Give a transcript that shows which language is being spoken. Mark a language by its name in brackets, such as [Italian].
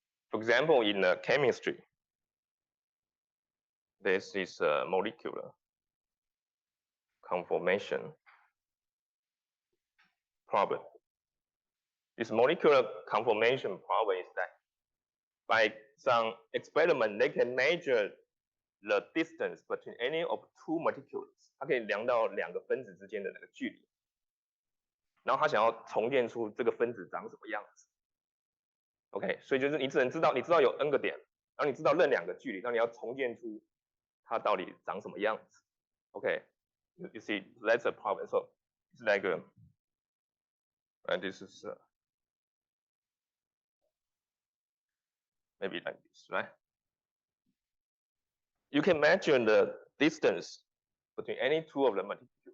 [English] For example, in chemistry, this is a molecular conformation problem. This molecular conformation problem is that by some experiment, they can measure the distance between any of two molecules. [Chinese] 它可以量到两个分子之间的那个距离，然后他想要重建出这个分子长什么样子。 OK， 所以就是你知道有 n 个点，然后你知道任两个距离，然后你要重建出它到底长什么样子。 [English] OK，you see that's a problem. So it's like this is maybe like this, right? You can measure the distance between any two of the molecules.